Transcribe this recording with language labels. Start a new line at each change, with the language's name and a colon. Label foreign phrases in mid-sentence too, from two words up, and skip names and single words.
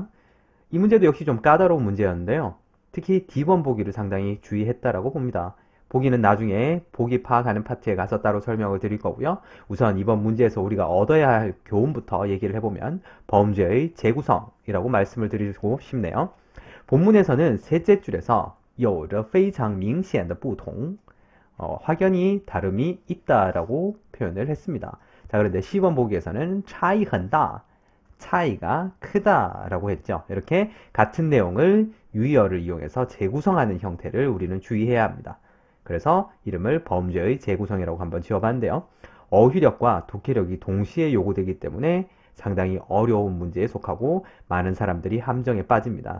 Korean: 이 문제도 역시 좀 까다로운 문제였는데요. 특히 D번 보기를 상당히 주의했다라고 봅니다. 보기는 나중에 보기 파악하는 파트에 가서 따로 설명을 드릴 거고요. 우선 이번 문제에서 우리가 얻어야 할 교훈부터 얘기를 해보면 범죄의 재구성이라고 말씀을 드리고 싶네요. 본문에서는 셋째 줄에서
Chinese: 有着非常明显的不同
Korean: 확연히 다름이 있다라고 표현을 했습니다. 자, 그런데 C번 보기에서는
Chinese: 差异很大
Korean: 차이가 크다라고 했죠. 이렇게 같은 내용을 유의어를 이용해서 재구성하는 형태를 우리는 주의해야 합니다. 그래서 이름을 범죄의 재구성이라고 한번 지어봤는데요. 어휘력과 독해력이 동시에 요구되기 때문에 상당히 어려운 문제에 속하고 많은 사람들이 함정에 빠집니다.